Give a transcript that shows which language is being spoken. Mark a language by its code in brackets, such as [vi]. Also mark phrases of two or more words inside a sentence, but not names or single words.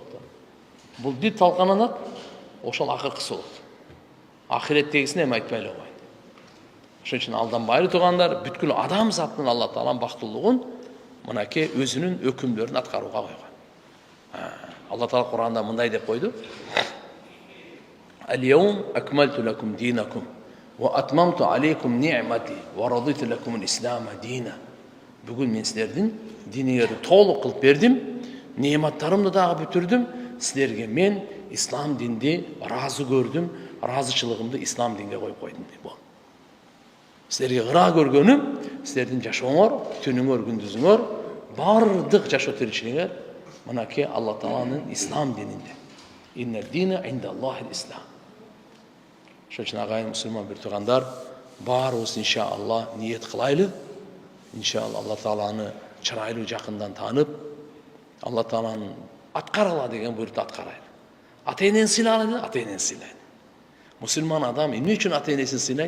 [ky] Бул бир талкананат, ошол акыркысы болот. Ахиреттегисин эми айтпай эле койгон. Ошон үчүн алданбайлы туугандар, бүткүл адам заттын Алла Тааланын бактылуулугун мынакей өзүнүн өкүмдөрүн аткарууга койгон. Алла Таала Кур'анда мындай деп койду: [ar] "اليوم أكملت لكم دينكم وأتممت عليكم نعمتي ورضيت لكم الإسلام دينا." [ky] Бүгүн мен силердин диниңерди толук кылып бердим, неаматтарымды дагы бүтүрдүм, силерге мен ислам динди разы көрдүм, разычылыгымды ислам динге коюп койдум деп. Силерге кыра көргөнүм, силердин жашооңор, түнүңөр, күндүзүңөр, бардык жашоо тиричилигиңер мынакей Алла Тааланын ислам дининде. [ar] إن الدين عند الله الإسلام. [ky] Ошон үчүн агайын мусулман бир туугандар, баарыбыз иншалла ниет кылайлы. Иншалла Алла Тааланы чырайлуу жакындан таанып, Алла Тааланын аткаргыла деген буйрукту аткарайлы. Ата-энени сыйлайлы, ата-энени сыйлайлы. Мусулман адам эмне үчүн ата-энесин сыйлайт?